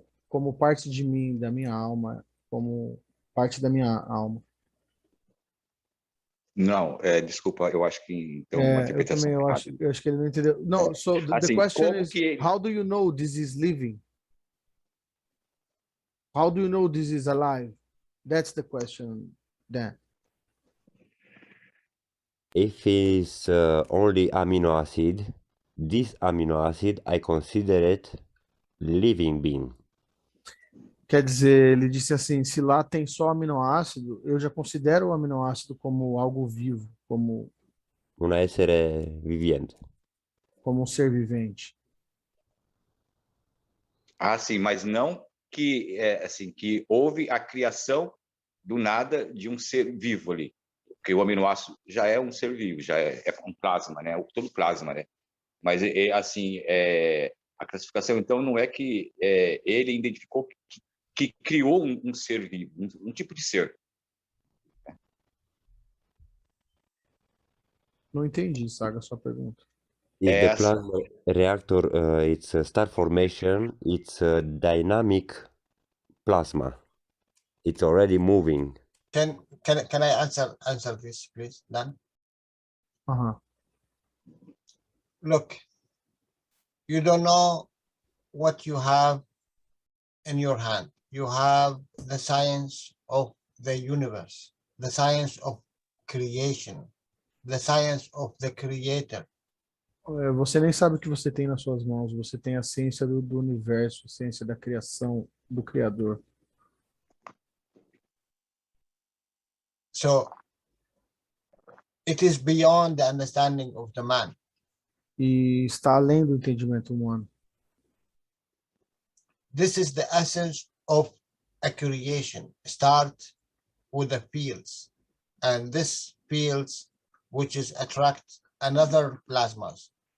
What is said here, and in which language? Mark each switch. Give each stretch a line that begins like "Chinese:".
Portuguese: Como parte de mim, da minha alma, como parte da minha alma. Não, desculpa, eu acho que então uma interpretação eu acho que ele não entendeu.
English: No, so the
Portuguese: assim,
English: question is,
Portuguese: que...
English: how do you know this is living? How do you know this is alive? That's the question, Dan. If it's only amino acid, this amino acid I consider it living being.
Portuguese: Quer dizer, ele disse assim, se lá tem só aminoácido, eu já considero o aminoácido como algo vivo, como
Italian: Un essere viviente.
Portuguese: Como um ser vivente. Ah, sim, mas não que assim que houve a criação do nada de um ser vivo ali, porque o aminoácido já é um ser vivo, já é um plasma, né? Todo plasma, né? Mas assim, a classificação então não é que ele identificou que criou um ser vivo, um tipo de ser. Não entendi, Saga, a sua pergunta.
English: If the plasma reactor it's a star formation, it's a dynamic plasma. It's already moving. Can I answer this, please, Dan? Look, you don't know what you have in your hand. You have the science of the universe, the science of creation, the science of the creator.
Portuguese: Você nem sabe o que você tem nas suas mãos. Você tem a ciência do universo, a ciência da criação do Criador.
English: So it is beyond the understanding of the man.
Portuguese: E está além do entendimento humano.
English: This is the essence of a creation. Start with the fields, and this fields which is attract another plasmas.